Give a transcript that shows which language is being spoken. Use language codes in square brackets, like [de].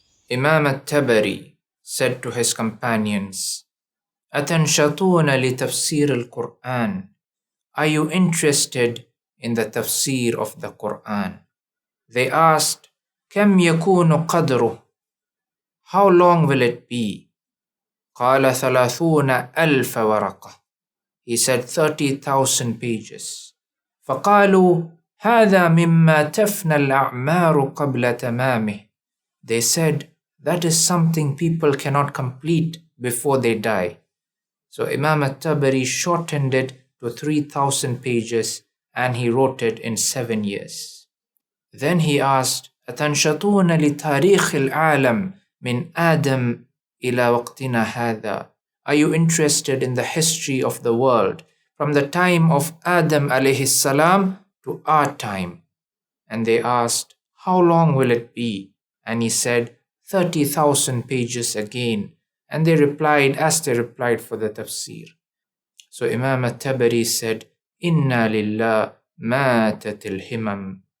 [en] Imam al-Tabari said to his companions, [ar] أَتَنْشَطُونَ لِتَفْسِيرِ الْقُرْآنِ. [en] Are you interested in the tafsir of the Quran? They asked, [ar] كَمْ يَكُونُ قَدْرُهُ. [en] How long will it be? [ar] قَالَ 30,000 ورقة. [en] He said 30,000 pages. [ar] فَقَالُوا هَذَا مِمَّا تَفْنَى الْأَعْمَارُ قَبْلَ تَمَامِهِ. [en] They said, that is something people cannot complete before they die. So Imam al-Tabari shortened it to 3,000 pages and he wrote it in 7 years. Then he asked, [ar] أَتَنْشَطُونَ لِتَارِيخِ الْعَالَمِ مِنْ آدَمْ إِلَى وَقْتِنَا هَذَا. [en] Are you interested in the history of the world from the time of Adam alayhi salam to our time? And they asked, how long will it be? And he said, 30,000 pages again. And they replied as they replied for the tafsir. So Imam al-Tabari said, [ar] Inna lillah matat al-himam.